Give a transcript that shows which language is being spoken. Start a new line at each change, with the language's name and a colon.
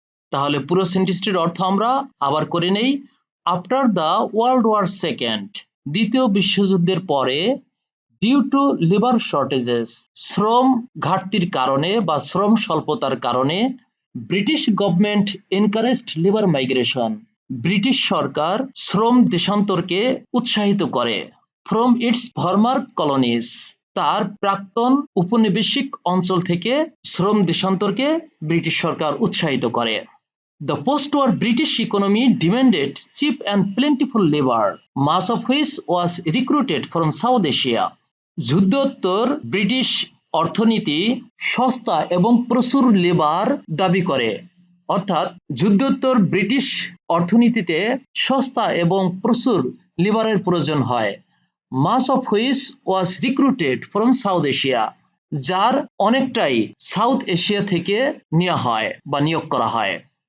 Bangla: তাহলে পুরো সেন্টেন্সটির অর্থ আমরা আবার করে নেই।
English: after the world war second,
Bangla: দ্বিতীয় বিশ্বযুদ্ধের পরে,
English: due to labour shortages,
Bangla: শ্রম ঘাটতির কারণে বা শ্রম স্বল্পতার কারণে,
English: British government encouraged labour migration,
Bangla: British সরকার শ্রম দেশান্তরকে উৎসাহিত করে।
English: from its former colonies,
Bangla: তার প্রাক্তন উপনিবেশিক অঞ্চল থেকে শ্রম দেশান্তরকে ব্রিটিশ সরকার উৎসাহিত করে।
English: The post-war British economy demanded cheap and plentiful labor, much of which was recruited from South Asia.
Bangla: যুদ্ধোত্তর British অর্থনীতি সস্তা এবং প্রচুর লেবার দাবি করে। অর্থাৎ যুদ্ধোত্তর ব্রিটিশ অর্থনীতিতে সস্তা এবং প্রচুর লেবারের প্রয়োজন হয়।
English: much of which was recruited from South Asia,
Bangla: যার অনেকটাই সাউথ এশিয়া থেকে নেওয়া হয় বা নিয়োগ করা হয়।